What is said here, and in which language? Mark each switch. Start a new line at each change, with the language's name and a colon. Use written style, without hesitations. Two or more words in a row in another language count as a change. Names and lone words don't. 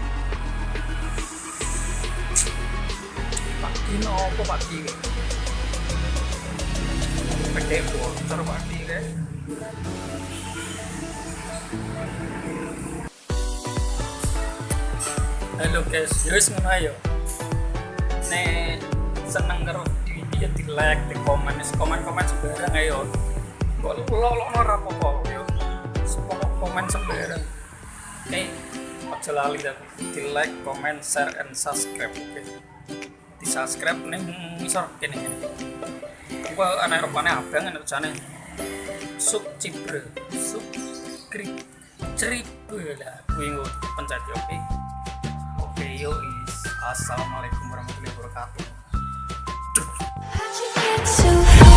Javanese: Pak Dino opo Pak Dino?
Indonesian: Pakai bocor Pak Dino.
Javanese: Halo guys, yowis ngono ayo. Nek seneng karo video di like, di komen sembarang ayo. Kok lolokno ora apa-apa yo. Komen sembarang. Aja lali tapi di
English: like, comment, share, and subscribe.
Javanese: Oke. Di subscribe ning ngisor kene. Kok ana rupane abang ana tulisane subscribe lah kuwi nggo pencet oke. Oke yo is.
Arabic: السلام عليكم ورحمة الله وبركاته.